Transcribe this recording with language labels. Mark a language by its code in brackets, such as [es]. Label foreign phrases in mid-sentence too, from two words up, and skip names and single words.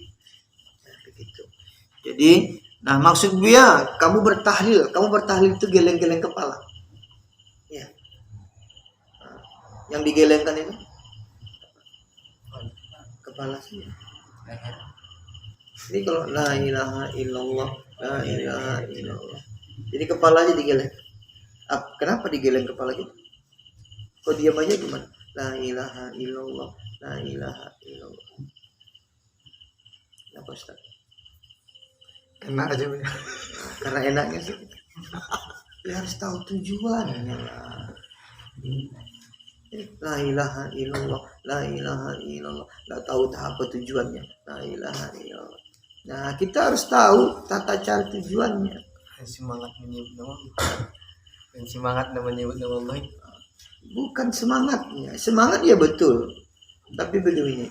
[id] Begitu. Jadi, maksud dia kamu bertahlil itu geleng-geleng kepala. Ya. Yang digelengkan itu kepala sih. Ini kalau [ar] لا إله إلا الله، لا إله إلا الله. [id] Jadi kepalanya digeleng. Kenapa digeleng kepala gitu? Kok diam aja gimana? [ar] لا إله إلا الله، لا إله إلا الله. [id] Kenapa Ustaz? Enak aja. Karena enaknya sih. Ya harus tahu tujuannya lah. [ar] لا إله إلا الله، لا إله إلا الله. [id] Nggak tahu apa tujuannya. [ar] لا إله إلا الله. [id] Nah, kita harus tahu tata cara tujuannya. Semangat menyebut nama Allah. Dan semangat menyebut nama Allah. Bukan semangatnya. Semangat ya betul. Tapi begini.